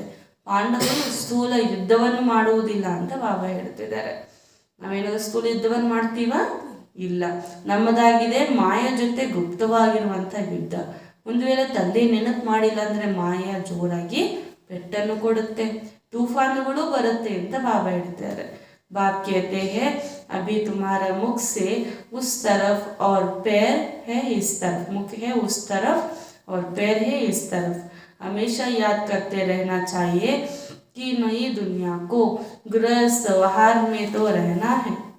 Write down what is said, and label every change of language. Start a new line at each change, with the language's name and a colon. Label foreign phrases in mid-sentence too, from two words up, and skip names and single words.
Kannada: ಪಾಂಡವರು ಸ್ಥೂಲ ಯುದ್ಧವನ್ನು ಮಾಡುವುದಿಲ್ಲ ಅಂತ ಬಾಬಾ ಹೇಳ್ತಿದ್ದಾರೆ. ನಾವೇನಾದರೂ ಸ್ಥೂಲ ಯುದ್ಧವನ್ನು ಮಾಡ್ತೀವಾ? ಇಲ್ಲ. ನಮ್ಮದಾಗಿದೆ ಮಾಯ ಜೊತೆ ಗುಪ್ತವಾಗಿರುವಂಥ ಯುದ್ಧ. ಒಂದು ವೇಳೆ ತಂದೆ ನೆನಪು ಮಾಡಿಲ್ಲ ಅಂದರೆ ಮಾಯ ಜೋರಾಗಿ ಪೆಟ್ಟನ್ನು ಕೊಡುತ್ತೆ, ತೂಫಾನುಗಳು ಬರುತ್ತೆ ಅಂತ ಬಾಬಾ ಹೇಳ್ತಾರೆ.
Hindi: बाप कहते हैं, अभी तुम्हारा मुख से उस तरफ और पैर है इस तरफ, मुख है उस तरफ और पैर है इस तरफ. हमेशा याद करते रहना चाहिए कि नई दुनिया को गृहस्थ व्यवहार में तो रहना है.